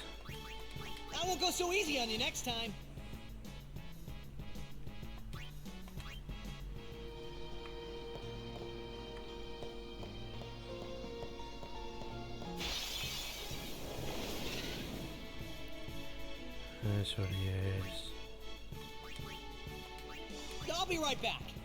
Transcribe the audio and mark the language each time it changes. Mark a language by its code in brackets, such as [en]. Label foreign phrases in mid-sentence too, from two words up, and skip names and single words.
[en] I won't go so easy on you next time. [eu] Ez hori ez. [en] I'll be right back.